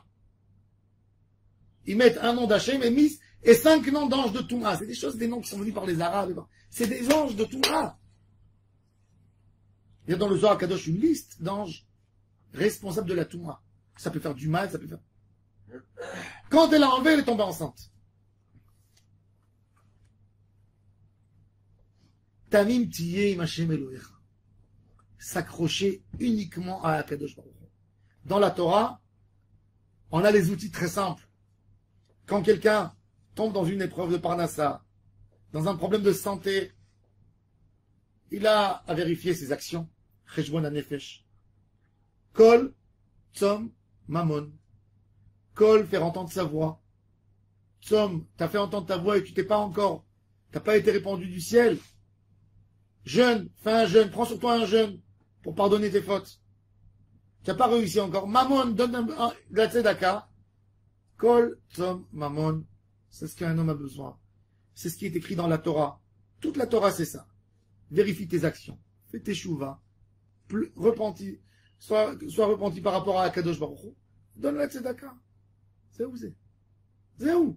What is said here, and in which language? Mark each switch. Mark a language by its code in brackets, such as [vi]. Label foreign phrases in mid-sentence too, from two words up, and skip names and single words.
[fr] Ils mettent un nom d'Hachem et 5 noms d'anges de Touma. C'est des choses, des noms qui sont venus par les Arabes. C'est des anges de Touma. Il y a dans le Zohar Kadosh une liste d'anges responsables de la Touma. Ça peut faire du mal, ça peut faire... Quand elle a enlevé, elle est tombée enceinte. [he] תמים תהיה עם ה' אלהיך. [fr] S'accrocher uniquement à [he] הקדוש ברוך הוא. [fr] Dans la Torah, on a les outils très simples. Quand quelqu'un tombe dans une épreuve de Parnassa, dans un problème de santé, il a à vérifier ses actions. [he] חשבון הנפש. קול, צום, ממון. Kol, [fr] faire entendre sa voix. Tzom, t'as fait entendre ta voix et tu t'as pas été répandu du ciel. Jeûne, fais un jeûne, prends sur toi un jeûne pour pardonner tes fautes. Tu n'as pas réussi encore. Mammon, donne de la tzedaka. [he] קול, צום, mammon. [fr] C'est ce qu'un homme a besoin. C'est ce qui est écrit dans la Torah. Toute la Torah, c'est ça. Vérifie tes actions. Fais tes chouvas. Repentis. Sois repenti par rapport à [he] קדוש ברוך הוא. [fr] Donne la tzedaka. C'est où c'est? C'est où?